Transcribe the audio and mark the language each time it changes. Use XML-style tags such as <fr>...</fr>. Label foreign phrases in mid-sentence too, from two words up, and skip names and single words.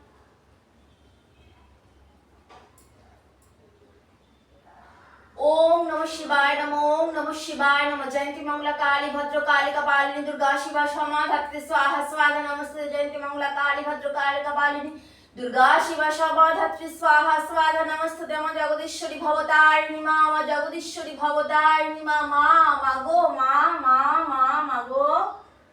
<sa>ओम नमः शिवाय नमः। ओम नमः शिवाय नमः। जयंती मंगला काली भद्रकाली कपालिनी दुर्गा शिवा। क्षमा धत्ते स्वाहा स्वाहा नमस्ते। जयंती मंगला काली भद्रकाली कपालिनी दुर्गा शिवा। क्षमा धत्ते स्वाहा स्वाहा नमस्ते।</sa> <bn>মা জগদীশ্বরী ভবতারিণী মা জগদীশ্বরী ভবতারিণী মা মাগো মা মাগো</bn>